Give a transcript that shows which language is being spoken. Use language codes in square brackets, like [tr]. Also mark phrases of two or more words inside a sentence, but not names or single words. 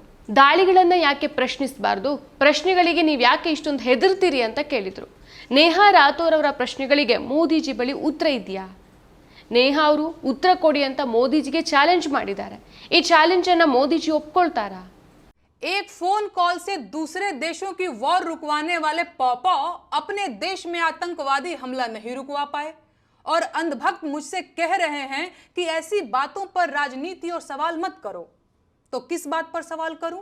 [kn] ದಾಳಿಗಳನ್ನ ಯಾಕೆ ಪ್ರಶ್ನಿಸಬಾರ್ದು? ಪ್ರಶ್ನೆಗಳಿಗೆ ನೀವು ಯಾಕೆ ಇಷ್ಟೊಂದು ಹೆದರ್ತೀರಿ ಅಂತ ಕೇಳಿದ್ರು. ನೇಹಾ ರಾಥೋರ್ ಅವರ ಪ್ರಶ್ನೆಗಳಿಗೆ ಮೋದಿಜಿ ಬಳಿ ಉತ್ತರ ಇದೆಯಾ? ನೇಹಾ ಅವರು ಉತ್ತರ ಕೊಡಿ ಅಂತ ಮೋದಿಜಿಗೆ ಚಾಲೆಂಜ್ ಮಾಡಿದ್ದಾರೆ. ಈ ಚಾಲೆಂಜ್ ಅನ್ನ ಮೋದಿಜಿ ಒಪ್ಕೊಳ್ತಾರಾ? [hi] एक [en] phone call [hi] से दूसरे देशों की वॉर रुकवाने वाले पॉपॉ अपने देश में आतंकवादी हमला नहीं रुकवा पाए और अंधभक्त मुझसे कह रहे हैं कि ऐसी बातों पर राजनीति और सवाल मत करो। तो किस बात पर सवाल करूं?